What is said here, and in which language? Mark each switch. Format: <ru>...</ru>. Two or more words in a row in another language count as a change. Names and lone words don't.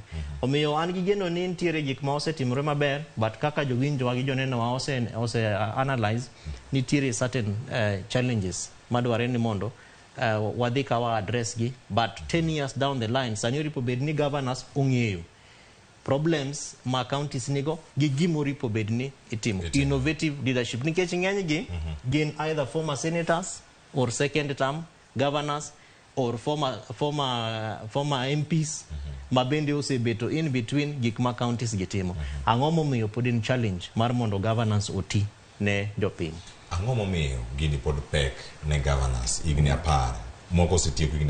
<luo>Omiyo an gi geno ni nitiere gik ma osetimore maber, but kaka jowinjowa gi joneno wa ose analyze nitiere</luo> <en>certain challenges</en> <luo>madware ni mondo wadhi ka wa address gi,</luo> <en>but 10 years down the line</en> <luo>sani oripo bed ni governors ong'eyo problems ma counties nigo gi gimoripo bed ni itimo</luo> <en>innovative leadership,</en> <luo>nikech ng'eny gi gin</luo> <en>either former senators or second term governors or former MPs</en> <luo>ma bende osebeto</luo> <en>in between</en> <luo>gik ma counties gitimo. Ang'o momiyo pod in challenge mar mondo governance oti ne jopiny? Ang'o momiyo gini pod pek ne governors higni 10 moko osetieko higni</luo>